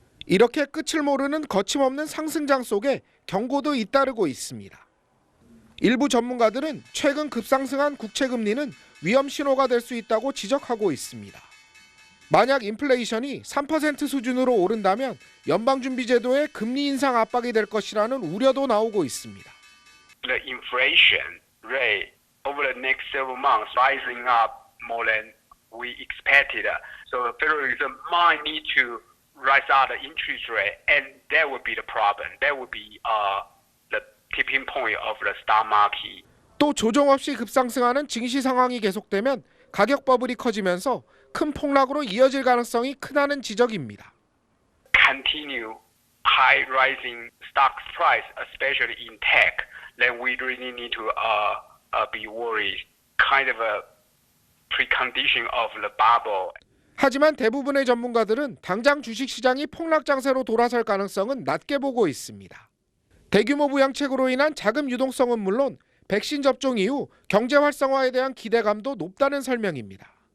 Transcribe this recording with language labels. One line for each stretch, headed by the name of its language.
Korean: 이렇게 끝을 모르는 거침없는 상승장 속에 경고도 잇따르고 있습니다. 일부 전문가들은 최근 급상승한 국채금리는 위험 신호가 될 수 있다고 지적하고 있습니다. 만약 인플레이션이 3% 수준으로 오른다면 연방준비제도의 금리 인상 압박이 될 것이라는 우려도 나오고 있습니다.
English: The inflation rate over the next several months rising up more than we expected. So the Federal Reserve might need to rise out the interest rate, and that would be the problem. That would be the tipping point of the stock market.
Korean: 또 조정 없이 급상승하는 증시 상황이 계속되면 가격 버블이 커지면서 큰 폭락으로 이어질 가능성이 크다는 지적입니다.
English: Continue high rising stock price, especially in tech, then we really need to be worried. Kind of a precondition of the bubble.
Korean: 하지만 대부분의 전문가들은 당장 주식시장이 폭락 장세로 돌아설 가능성은 낮게 보고 있습니다. 대규모 부양책으로 인한 자금 유동성은 물론 백신 접종 이후 경제 활성화에 대한 기대감도 높다는 설명입니다.